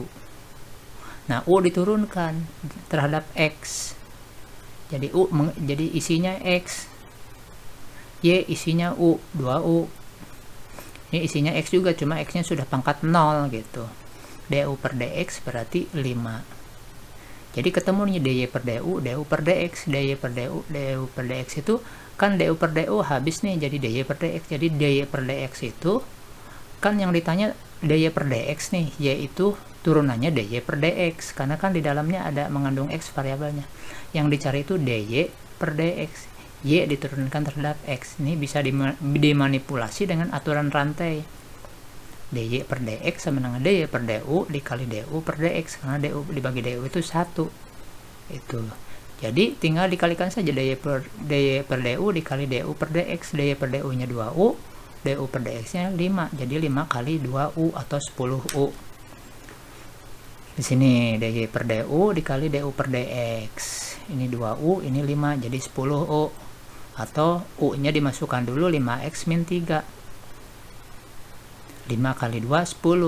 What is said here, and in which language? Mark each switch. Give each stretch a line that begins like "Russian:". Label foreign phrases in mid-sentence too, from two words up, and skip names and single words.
Indonesian: Nah, U diturunkan terhadap X, jadi jadi isinya X, Y isinya U, 2U. Ini isinya X juga, cuma X nya sudah pangkat 0 gitu. DU per DX berarti 5. Jadi ketemu nih DY per DU, DU per DX, DY per DU, DU per DX itu kan DU per DU habis nih jadi DY per DX. Jadi DY per DX itu kan yang ditanya DY per DX nih, yaitu turunannya DY per DX karena kan di dalamnya ada mengandung X variabelnya. Yang dicari itu DY per DX. Y diturunkan terhadap X. Ini bisa dimanipulasi dengan aturan rantai. DY per DX sama dengan DY per DU dikali DU per DX, karena DU dibagi DU itu 1. Itu. Jadi tinggal dikalikan saja DY per DU dikali DU per DX. DY per DU nya 2U, DU per DX nya 5. Jadi 5 kali 2U atau 10U. Di sini DY per DU dikali DU per DX. Ini 2U, ini 5, jadi 10U. Atau U nya dimasukkan dulu 5X min 3. 5 kali 2, 10.